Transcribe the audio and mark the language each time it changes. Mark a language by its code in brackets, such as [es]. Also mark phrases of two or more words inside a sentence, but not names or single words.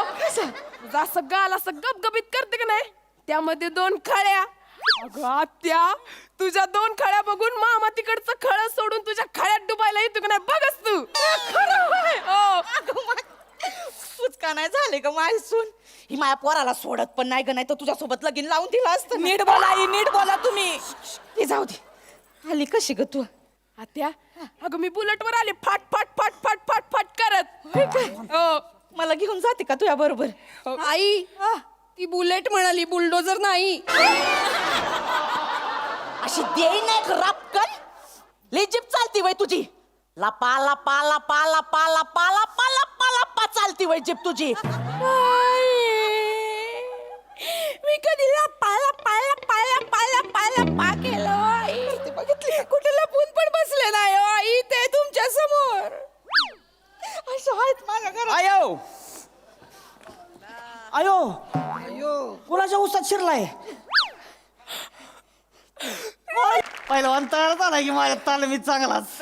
[mr] तुझा असं गाल असं गबगबीत करते का नाही त्यामध्ये 2 खळ्या अगं आत्या तुझ्या 2 खळ्या बघून मामा तिकडचं खळ सोडून तुझ्या खळ्यात डुबायला येतो का नाही बघच तू फुचका नाही झाले ग माझी सून ही माझ्या पोराला सोडत पण नाही ग नाही तर तुझ्यासोबत लगीन लावून दिलं असतं नीट बोला आई, नीट बोला तुम्ही हे जाऊ दे आली कशी ग तू आत्या अगं मी बुलेटवर आले फाट फाट फाट फाट फाट फाट करत हो मला घेऊन जाते का तुझ्या बरोबर आई ती बुलेट म्हणाली बुलडोजर नाही अशी देई नाही रापकन लई जीप चालती वय तुझी लपा लपा लपा लपा लपा लपा लपा लपा चालती वय जीप तुझी मी कधी लपाला पाला पाला पाला पाला पा केलं ते बघितली कुठे लपून पण बसले नाही हो आई ते तुमच्या समोर असं आहेत माझ्या घरात आयो आयो कुणाच्या उसात शिरलाय पहिलवान तयार झाला की माझ्या तालमीत चांगलाच